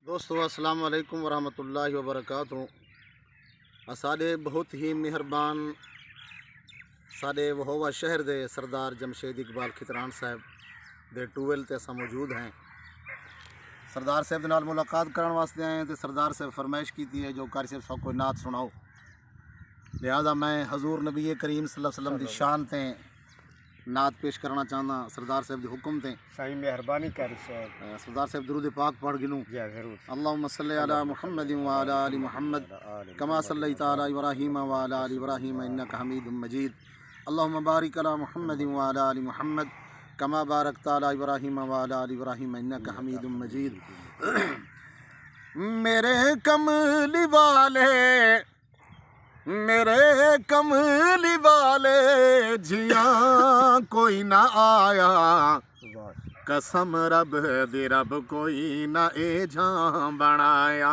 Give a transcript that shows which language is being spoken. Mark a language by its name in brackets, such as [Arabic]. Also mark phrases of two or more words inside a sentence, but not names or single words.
[Arabic] दोस्तों السلام عليكم ورحمة الله وبركاته. [Punjabi] اساڈے بہت ہی مہربان ساڈے وہووا شہر دے سردار جمشید اقبال کھتران صاحب دے ٹیوب ویل تے اساں موجود ہیں. سردار صاحب دے نال ملاقات کرنے واسطے آئے ہیں تو سردار صاحب فرمائش کی ہے جو قاری صاحب سب کوئی نعت سناؤ. [Urdu] لہٰذا میں حضور نبی کریم [Arabic] صلى الله عليه وسلم [Urdu] کی شان تے نعت پیش کرنا چاہتا. سردار صاحب کے حکم تھے [Punjabi] صحیح مہربانی کر صاحب. سردار صاحب درود پاک پڑھ گنوں. [Urdu] ضرور. [Arabic] اللهم صل على محمد وعلى آل محمد كما صليت على إبراهيم وعلى آل إبراهيم إنك حميد مجيد. اللهم بارك على محمد وعلى آل محمد كما باركت على إبراهيم وعلى آل إبراهيم إنك حميد مجيد. [Punjabi] میرے کملی والے میرے کملی والے جیہاں کوئی نا آیا، قسم رب دے رب کوئی نا اے جھاں بنایا.